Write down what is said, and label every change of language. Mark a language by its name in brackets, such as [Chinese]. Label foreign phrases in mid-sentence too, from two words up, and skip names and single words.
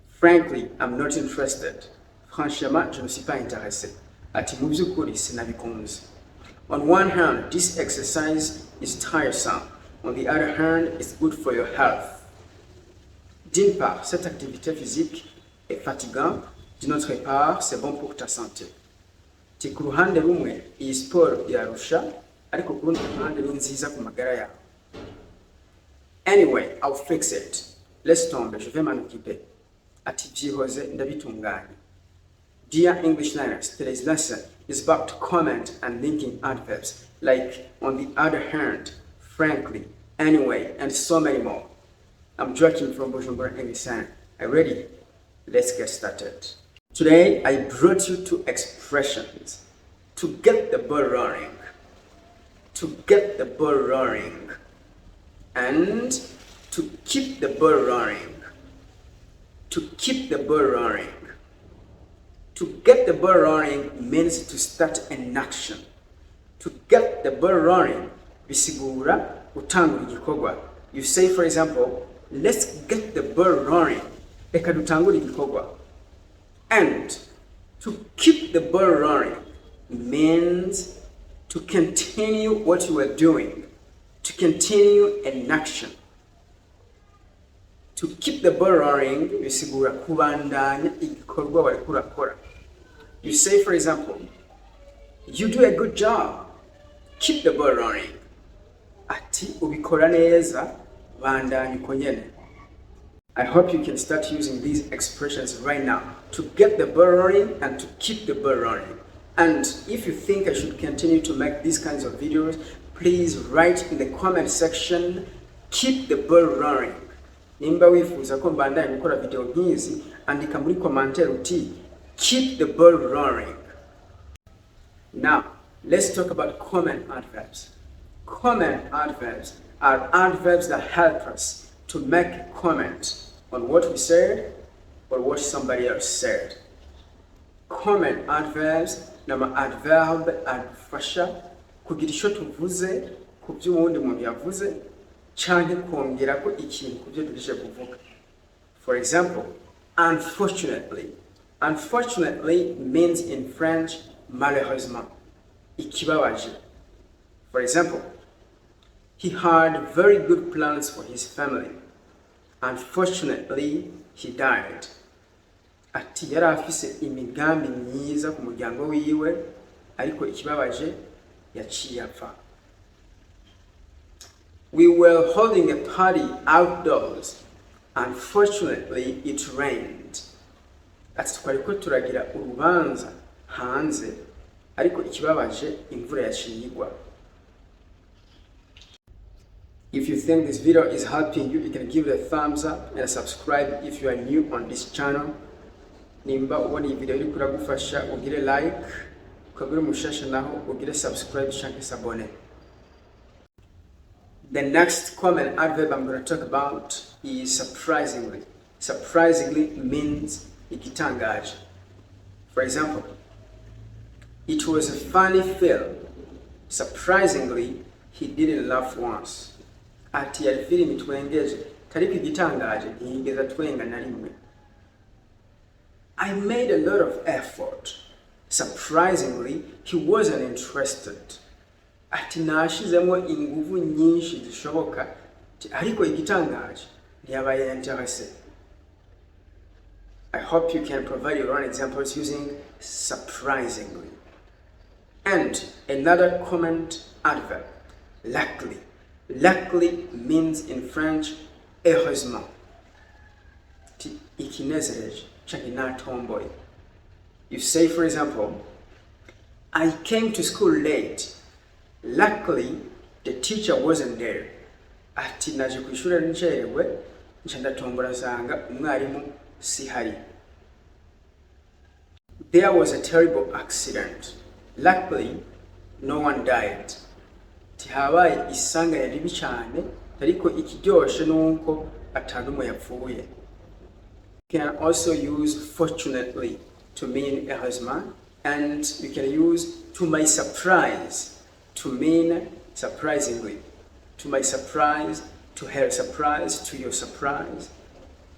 [English] Frankly, I'm not interested. [French] Franchement, je ne suis pas intéressé. [Rundi] Ati mu by'ukuri sinabikunze. [English] On one hand, this exercise is tiresome. On the other hand, it's good for your health. [French] D'une part, cette activité physique est fatigante. D'une autre part, c'est bon pour ta santé. [Rundi] Ti ku ruhande rumwe iyi sport yarusha, ariko ku rundi ruhande ni nziza ku magara yawe. [English] Anyway, I'll fix it. [French] Laisse tomber, je vais m'en occuper. [Rundi] Ati byihoze ndabitunganya. [English] Dear English learners, today's lesson is about comment and linking adverbs like on the other hand, frankly, anyway, and so many more. I'm Joachim from Bujumbura English Center. Are you ready? Let's get started. Today, I brought you two expressions to get the ball rolling. To get the ball rolling. And to keep the ball rolling. To keep the ball rolling. To get the ball rolling means to start an action. To get the ball rolling [Rundi] bisigura utangura igikorwa. [English] You say, for example, let's get the ball rolling. [Rundi] Reka dutangure igikorwa. [English] And to keep the ball rolling means to continue what you are doing. To continue an action. To keep the ball rolling [Rundi] bisigura kubandanya igikorwa wariko urakora. [English] You say, for example, you do a good job. Keep the ball rolling. [Rundi] Ati ubikora neza, bandanya uko nyene. [English] I hope you can start using these expressions right now to get the ball rolling and to keep the ball rolling. And if you think I should continue to make these kinds of videos, please write in the comment section, keep the ball rolling. [Rundi] Nimba wifuza ko mbandanya gukora video nk'izi, andika muri commentaire uti [English] keep the ball rolling. Now, let's talk about comment adverbs. Comment adverbs are adverbs that help us to make a comment on what we said or what somebody else said. Comment adverbs [Rundi] nama adverb adufasha kugira icyo tuvuze ku byo uwundi muntu yavuze canke kongerako ikintu ku byo dushije kuvuga. [English] For example, unfortunately. Unfortunately means in French malheureusement. [Rundi] Ikibabaje. [English] For example, he had very good plans for his family. Unfortunately, he died. [Rundi] Ati yari afise imigambi myiza ku muryango wiwe, ariko ikibabaje yaciye apfa. [English] We were holding a party outdoors. Unfortunately, it rained. [Rundi] Ati twariko turagira urubanza hanze, ariko ikibabaje imvura yaciye igwa. [English] If you think this video is helping you, you can give it a thumbs up and subscribe if you are new on this channel. [Rundi] Nimba ubona iyi video iri kuragufasha ugire like, ukagura mushasha naho ugire subscribe canke s'abone. [English] The next common adverb I'm going to talk about is surprisingly. Surprisingly means igitangaje. For example, it was a funny film. Surprisingly, he didn't laugh once. [Rundi] Ati yari film itwengeje, tariko igitangaje ntiyigeze atwenga na rimwe. [English] I made a lot of effort. Surprisingly, he wasn't interested. [Rundi] Ati nashizemo inguvu nyinshi zishoboka, ariko igitangaje ntiyabaye intéressé. [English] I hope you can provide your own examples using surprisingly. And another common adverb, luckily. Luckily means in French, [French] heureusement. [Rundi] Ikinezereje, canke natomboye. [English] You say, for example, I came to school late. Luckily, the teacher wasn't there. [Rundi] Ati naje kwishura ncerewe, nca ndatombora sanga umwarimu sihari. [English] There was a terrible accident. Luckily, no one died. [Rundi] Tihabaye isanga ribi cyane, ariko ikiryoshe nuko atanumwe yapfuye. [English] You can also use fortunately to mean heureusement, and you can use to my surprise to mean surprisingly. To my surprise, to her surprise, to your surprise.